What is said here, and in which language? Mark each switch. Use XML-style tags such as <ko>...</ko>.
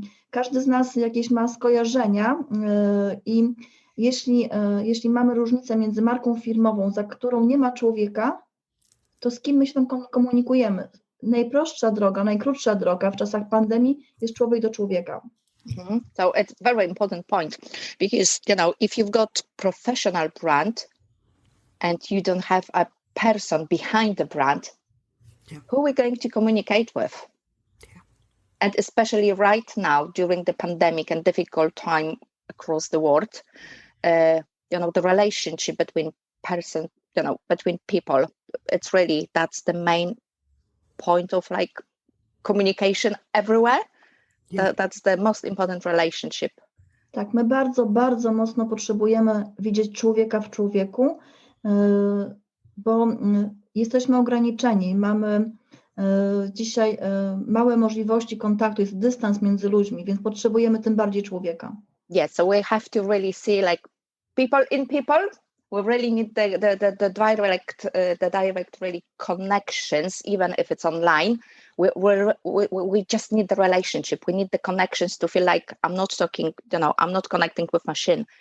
<pl>Każdy z nas jakieś ma skojarzenia i jeśli mamy różnicę między marką firmową, za którą nie ma człowieka, to z kim my się tam komunikujemy? Najprostsza droga, najkrótsza droga w czasach pandemii jest człowiek do człowieka.</pl> <en>So it's a very important point because, if you've got professional brand and you don't have a person behind the brand, who are we going to communicate with? And especially right now during the pandemic and difficult time across the world, the relationship between between people, it's really, that's the main point of like communication everywhere. That's the most important relationship.</en> <pl>Tak, my bardzo, bardzo mocno potrzebujemy widzieć człowieka w człowieku, bo jesteśmy ograniczeni, mamy dzisiaj małe możliwości kontaktu, jest dystans między ludźmi, więc potrzebujemy tym bardziej człowieka.</pl> <en>Yeah, so we have to really see like people in people. We really need the direct really connections, even if it's online. We just need the relationship. We need the connections to feel like I'm not talking, I'm not connecting with machine.</en>